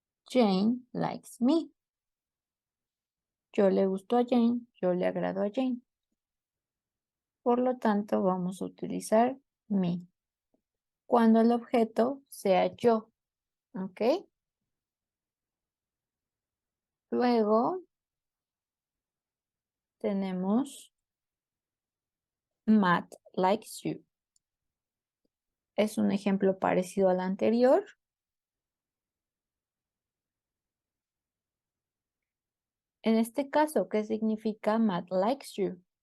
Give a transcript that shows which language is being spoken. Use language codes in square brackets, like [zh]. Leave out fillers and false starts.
[en] Jane likes me. [es] Yo le gusto a Jane, yo le agrado a Jane. Por lo tanto, vamos a utilizar me. Cuando el objeto sea yo, ¿ok? Luego tenemos [en] Matt likes you. [es] Es un ejemplo parecido al anterior. En este caso, ¿qué significa [en] Matt likes you?